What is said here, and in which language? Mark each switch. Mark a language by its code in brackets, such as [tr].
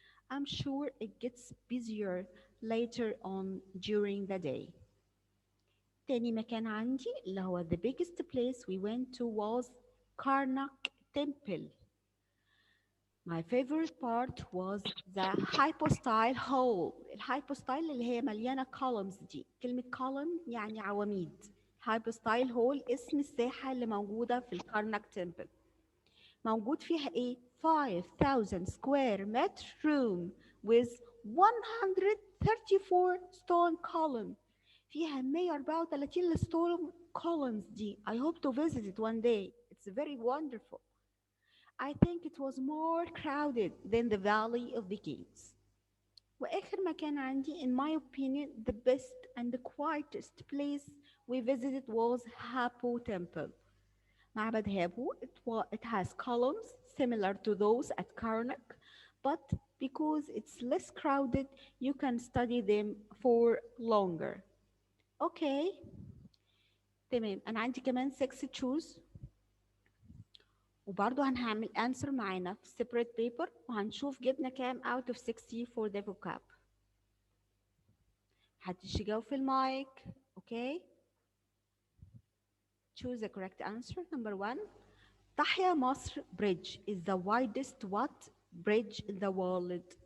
[en] I'm sure it gets busier later on during the day. تاني مكان عندي اللي هو the biggest place we went to was Karnak Temple. My favorite part was the hypostyle hall. [ar] الهايبوستايل اللي هي مليانة columns دي. كلمة column يعني عواميد. hypostyle hall اسم الساحة اللي موجودة في الكارناك تمبل. [en] موجود فيها ايه؟ 5,000 square meter room with 134 stone column. [ar] فيها 134 stone columns دي. [en] I hope to visit it one day. It's very wonderful. I think it was more crowded than the Valley of the Kings. وآخر مكان عندي, in my opinion, the best and the quietest place we visited was Hapo Temple. معبد هابو, it has columns similar to those at Karnak, but because it's less crowded, you can study them for longer. Okay. [ar] تمام, أنا عندي كمان 6 choose. وبرضه هنعمل answer معانا في separate paper وهنشوف جبنا كام out of 60 for the vocab. محدش يجاوب في المايك. Okay. [en] Choose the correct answer. Number 1. تحيا مصر bridge is the widest what bridge in the world.